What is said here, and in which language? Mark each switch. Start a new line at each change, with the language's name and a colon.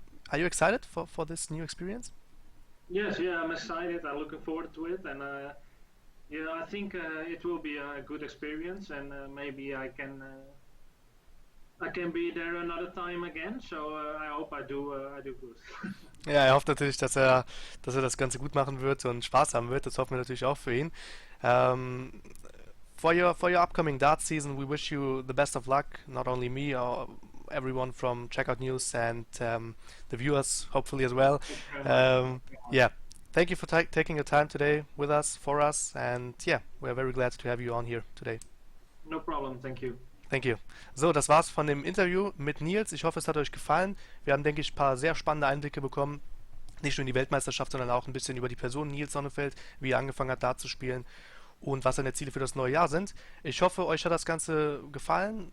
English: Are you excited for this new experience? Yes, yeah, I'm excited. I'm looking forward to it, and yeah, I think it will be a good experience, and maybe I can be there another time again. So I hope I do good.
German: Ja, er hofft natürlich, dass er das Ganze gut machen wird und Spaß haben wird. Das hoffen wir natürlich auch für ihn.
English: Um, for your upcoming dart season, we wish you the best of luck. Not only me, everyone from Checkout News and the viewers, hopefully as well. Thank you very much. Yeah, thank you for taking your time today with us, for us, and yeah, we're very glad to have you on here today. No problem. Thank you. Thank you.
German: So, das war's von dem Interview mit Nils. Ich hoffe, es hat euch gefallen. Wir haben, denke ich, ein paar sehr spannende Einblicke bekommen. Nicht nur in die Weltmeisterschaft, sondern auch ein bisschen über die Person Niels Zonneveld, wie er angefangen hat, da zu spielen. und was seine Ziele für das neue Jahr sind. Ich hoffe, euch hat das Ganze gefallen.